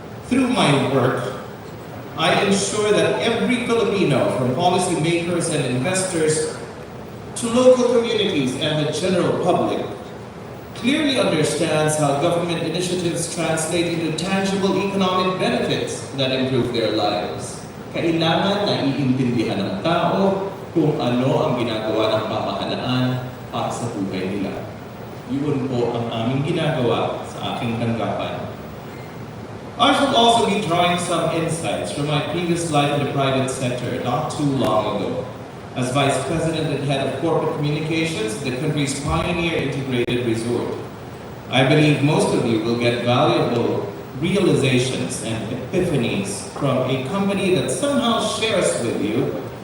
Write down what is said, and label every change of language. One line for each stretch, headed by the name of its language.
English: Through my work, I ensure that every Filipino, from policymakers and investors to local communities and the general public, clearly understands how government initiatives translate into tangible economic benefits that improve their lives.
Filipino: Kailangan na iintindihan ng tao kung ano ang ginagawa ng pamahalaan para sa buhay nila. Yun po ang aming ginagawa sa aking tanggapan.
English: I shall also be drawing some insights from my previous life in the private sector not too long ago. As Vice President and Head of Corporate Communications, the country's pioneer integrated resort. I believe most of you will get valuable realizations and epiphanies from a company that somehow shares with you